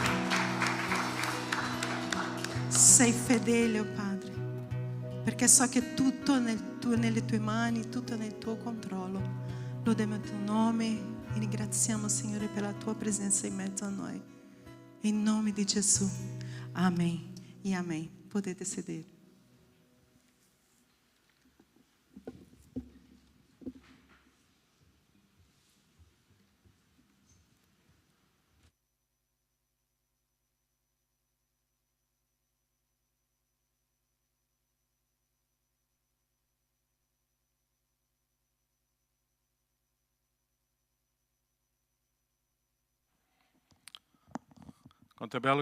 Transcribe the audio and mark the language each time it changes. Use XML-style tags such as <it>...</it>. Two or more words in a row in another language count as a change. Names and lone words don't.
<it>Sei fedele, oh Padre, perché so che tutto nelle tue mani, tutto nel tuo controllo. Lodiamo il tuo nome e ringraziamo, Signore, per la tua presenza in mezzo a noi. In nome di Gesù.</it> <pt>Amém e amém.</pt> <it>Potete sedere. Quanto è bello</it>